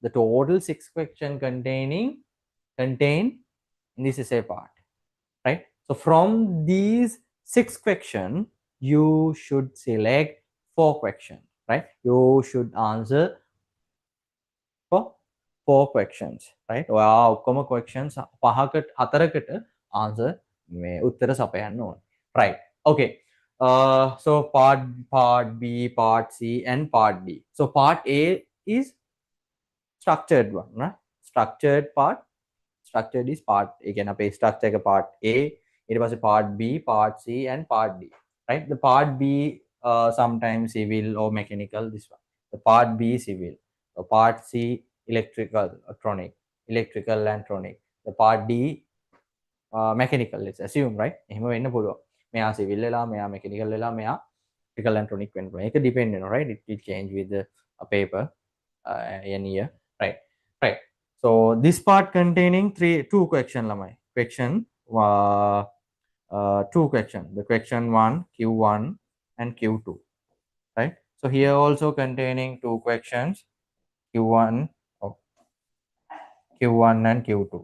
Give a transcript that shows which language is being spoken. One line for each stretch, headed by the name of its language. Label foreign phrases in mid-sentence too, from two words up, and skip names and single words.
English: The total 6 questions contain this is a part, right? So from these 6 questions, you should select 4 questions, right? You should answer for 4 questions, right?
Sinhala: Wow, ඔක්කොම questions 4කට answer මේ උත්තර සපයන්න ඕන,
English: right? Okay. So part B, part C, and part D. So part A is structured one, right? Structured is part A. Again, අපේ structure එක part A,
Sinhala: ඊට පස්සේ
English: part B, part C, and part D, right? The part B sometimes civil or mechanical, this one. The part B civil. The part C electrical, electrical and electronic. The part D mechanical, let's assume, right?
Sinhala: එහෙම වෙන්න පුළුවන්. මෙයා civil වෙලා, මෙයා mechanical වෙලා, මෙයා
English: electrical and electronic
Sinhala: වෙන්න පුළුවන්. ඒක depend වෙනවා,
English: right? It will change with the paper in year, right? Right. So this part containing two question lamai. Question 2 question. The question 1, Q1 and Q2. Right. So here also containing 2 questions, Q1, oh, Q1 and Q2.